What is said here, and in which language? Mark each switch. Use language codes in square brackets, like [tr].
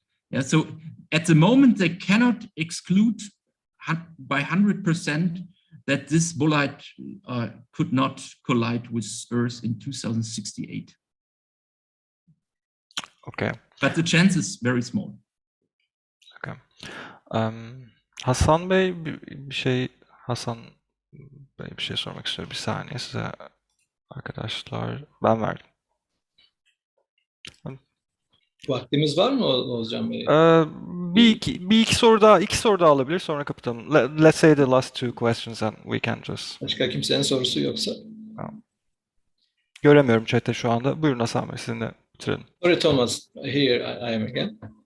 [en] Yeah, so at the moment, they cannot exclude by 100% that this bolide could not collide with Earth in 2068. Okay. But the chance is very small. Okay. [tr] Hasan Bey Hasan Bey bir şey sormak istiyor. Bir saniye size arkadaşlar. Ben verdim. Vaktimiz var mı Oğuzcan Bey? Bir iki soru daha alabilir, sonra kapatalım. [en] Let's say the last two questions and we can just... [tr] Başka kimsenin sorusu yoksa? Göremiyorum chat'te şu anda. Buyurun Hasan Bey, sizinle bitirelim. [en] Sorry Thomas, here I am again.